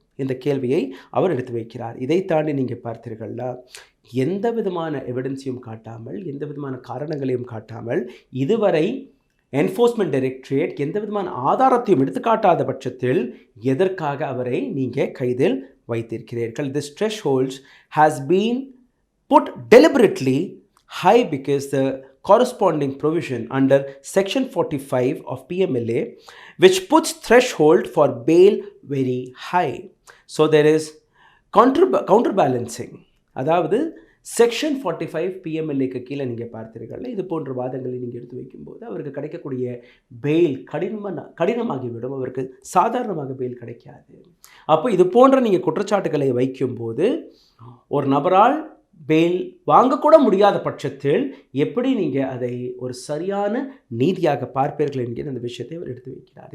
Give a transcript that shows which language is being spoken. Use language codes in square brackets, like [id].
[ta] இந்த கேள்வியை அவர் எடுத்து வைக்கிறார். இதை தாண்டி நீங்கள் பார்த்தீர்கள்னா எந்த விதமான எவிடன்ஸையும் காட்டாமல், எந்த விதமான காரணங்களையும் காட்டாமல், இதுவரை என்ஃபோர்ஸ்மெண்ட் டைரக்டரேட் எந்த விதமான ஆதாரத்தையும் எடுத்துக்காட்டாத பட்சத்தில் எதற்காக அவரை நீங்கள் கைதில் வைத்திருக்கிறீர்கள்? [en] This threshold has been put deliberately high because the corresponding provision under section 45 of PMLA which puts threshold for bail very high. So there is counterbalancing. [ta] அதாவது செக்ஷன் 45 PMLAக்கு கீழே நீங்கள் பார்த்தீர்கள். இது போன்ற வாதங்களை நீங்கள் எடுத்து வைக்கும்போது அவருக்கு கிடைக்கக்கூடிய பெயில் கடினமாகிவிடும். அவருக்கு சாதாரணமாக பெயில் கிடைக்காது. அப்போ இது போன்ற நீங்கள் குற்றச்சாட்டுகளை வைக்கும்போது ஒரு நபரால் பெயில் வாங்கக்கூட முடியாத பட்சத்தில் எப்படி நீங்கள் அதை ஒரு சரியான நீதியாக பார்ப்பீர்கள் என்கிற அந்த விஷயத்தை அவர் எடுத்து வைக்கிறார்.